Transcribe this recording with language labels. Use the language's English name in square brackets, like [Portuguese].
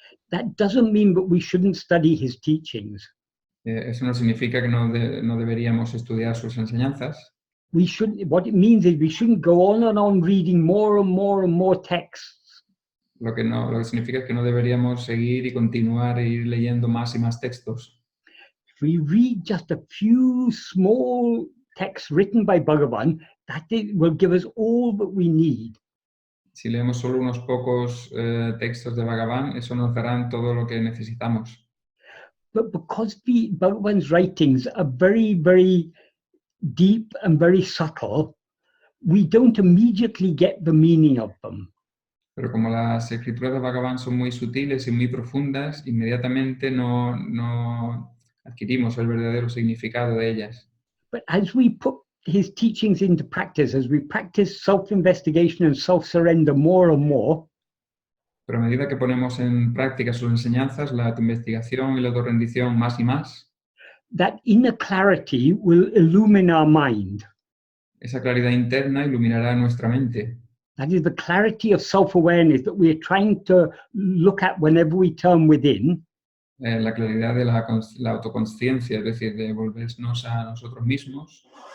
[English] That doesn't mean that we shouldn't study his teachings. [Spanish] Eso no significa que no deberíamos estudiar sus enseñanzas. [English] What it means is we shouldn't go on and on reading more and more and more texts. [Spanish] Lo que significa es que no deberíamos seguir y continuar e ir leyendo más y más textos. [English] If we read just a few small texts written by Bhagavan, that will give us all that we need. [Spanish] Si leemos solo unos pocos textos de Bhagavan, eso nos dará todo lo que necesitamos. [English] But because Bhagavan's writings are very, very deep and very subtle, we don't immediately get the meaning of them. [Spanish] Pero como las escrituras de Bhagavan son muy sutiles y muy profundas, inmediatamente no adquirimos el verdadero significado de ellas. [English] But as we put his teachings into practice, as we practice self-investigation and self-surrender more and more, [Spanish] pero a medida que ponemos en práctica sus enseñanzas, la investigación y la autorrendición más y más, [English] that inner clarity will illumine our mind. [Spanish] Esa claridad interna iluminará nuestra mente. [English] That is the clarity of self-awareness that we are trying to look at whenever we turn within. [Spanish] La claridad de la autoconsciencia, es decir, de volvernos a nosotros mismos.